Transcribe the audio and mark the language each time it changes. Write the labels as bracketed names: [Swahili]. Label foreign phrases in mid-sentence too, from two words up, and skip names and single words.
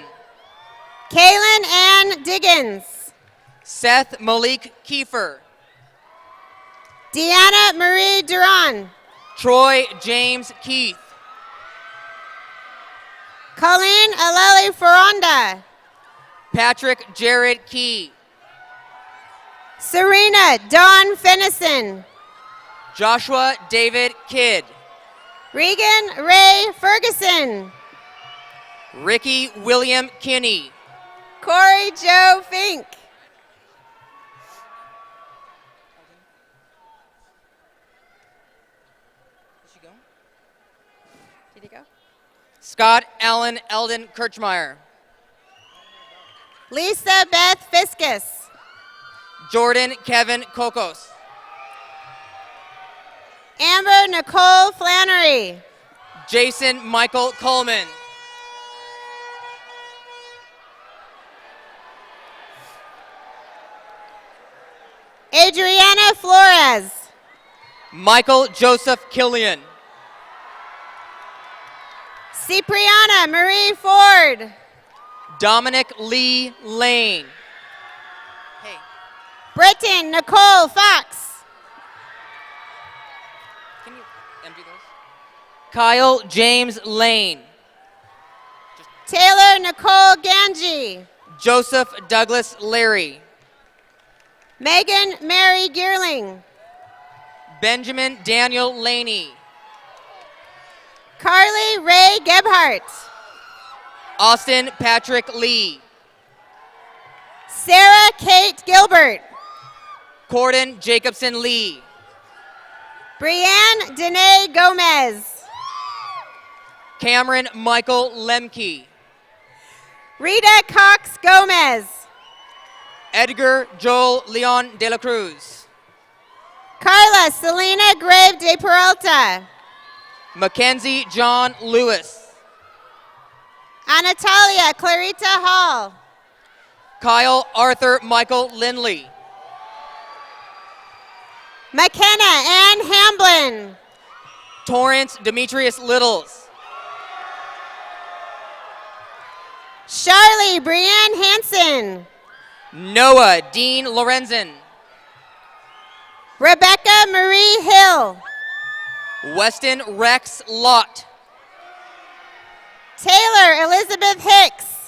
[English] Kaylin Ann Diggins. Seth Malik Kiefer. Deanna Marie Duran. Troy James Keith. Colleen Aleli Ferronda. Patrick Jared Key. Serena Dawn Fennison. Joshua David Kidd. Regan Ray Ferguson. Ricky William Kinney. Corey Joe Fink. Did he go? Scott Allen Eldon Kirchmeyer. Lisa Beth Fiskus. Jordan Kevin Kokos. Amber Nicole Flannery. Jason Michael Coleman. Adriana Flores. Michael Joseph Killian. Cipriana Marie Ford. Dominic Lee Lane. Britton Nicole Fox. Can you empty those? Kyle James Lane. Taylor Nicole Ganji. Joseph Douglas Larry. Megan Mary Gearling. Benjamin Daniel Laney. Carly Ray Gebhardt. Austin Patrick Lee. Sarah Kate Gilbert. Corden Jacobson Lee. Brianne Danae Gomez. Cameron Michael Lemke. Rita Cox Gomez. Edgar Joel Leon de la Cruz. Carla Selena Grave de Peralta. Mackenzie John Lewis. Anatalia Clarita Hall. Kyle Arthur Michael Lindley. McKenna Ann Hamblin. Torrance Demetrius Littles. Charlie Brianne Hansen. Noah Dean Lorenzen. Rebecca Marie Hill. Weston Rex Lott. Taylor Elizabeth Hicks.